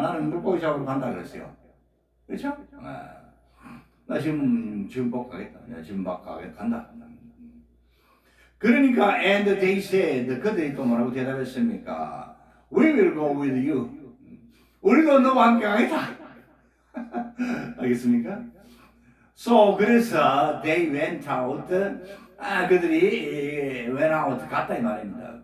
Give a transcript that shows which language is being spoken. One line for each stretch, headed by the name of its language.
Korean: 나는 물고기 잡으러 간다 그랬어요. 그렇죠? 나 지금 복 가겠다. 나 지금 막 간다. 그러니까
English: and they said
Korean: 그들이 또 뭐라고 대답했습니까?
English: We will go with you.
Korean: 우리도 너와 함께 가겠다. 알겠습니까?
English: So
Korean: 그래서
English: they went out.
Korean: 그들이
English: went out
Korean: 갔다 이 말입니다.